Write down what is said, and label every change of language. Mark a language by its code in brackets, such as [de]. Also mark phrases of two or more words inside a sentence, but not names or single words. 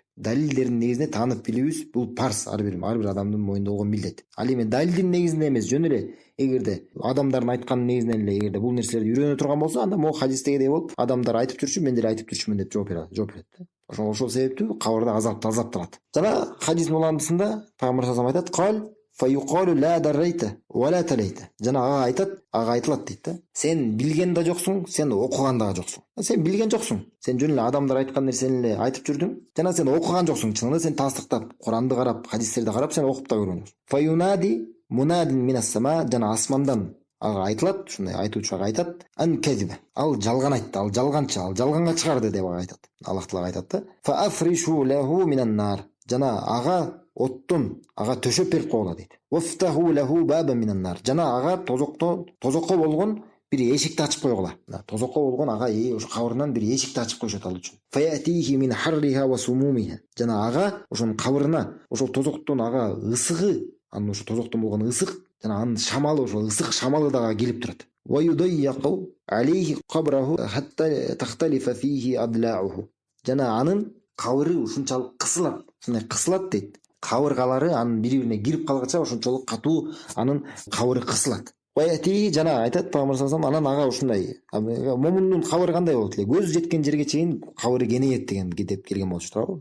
[ky] Далилдердин негизинде таанып билүүбүз бул парз, ар бир адамдын мойнунда болгон милдет. Ал эми далилдин негизинде эмес, жөн эле эгерде адамдардын айтканын негизинен эле эгерде бул нерселерди үйрөнө турган болсо, анда могу хадистегидей болуп, адамдар айтып жүрчү, мен деле айтып жүрчүмүн деп жооп берет да. Ошол себептүү кабырда азапталат. Жана хадистин уландысында пайгамбар [ar] صلى الله عليه وسلم [ky] айткан, [ar] فيقال لا دريت ولا تليت. [ky] Жана ага айтат, ага айтылат дейт да. Сен билген да жоксуң, сен окуган да жоксуң. Сен билген жоксуң. Сен жөн эле адамдар айткан нерсени эле айтып жүрдүң. Жана сен окуган жоксуң. Чынында сен тастыктап, Куранды карап, хадистерди карап, сен окуп да көргөн жоксуң. [ar] فينادي منادٍ من السماء, [ky] жана асмандан ага айтылат, ушундай айтуучу ага айтат, [ar] أن كذب. [ky] Ал жалган айтты, ал жалганчы, ал жалганга чыгарды деп ага айтат. Аллах Таала айтат да. [ar] فأفرشوا له من النار. [ky] Жана ага оттон ага төшөп берип койгула дейт. [ar] وافتحوا له بابا من النار. [ky] Жана ага тозокко болгон бир эшикти ачып койгула. Тозокко болгон ага ошо кабырынан бир эшикти ачып коюшат ал үчүн. [ar] فيأتيه من حرها وسمومها. [ky] Жана ага ошонун кабырына, ошол тозоктон ага ысыгы, анын ошо тозоктон болгон ысык жана анын шамалы, ошол ысык шамалы дагы келип турат. [ar] ويضيق عليه قبره حتى تختلف فيه أضلاعه. [ky] Жана анын кабыры ушунчалык кысылат, ушундай кысылат дейт. Кабыргалары анын бири-бирине кирип калгача ошончолук катуу анын кабыры кысылат. Баяти жана айтат пайгамбар [ar] صلى الله عليه وسلم, [ky] анан ага ушундай момундун кабыры кандай болот эле? Көз жеткен жерге чейин кабыры кеңейет деген деп келген болчу туурабы?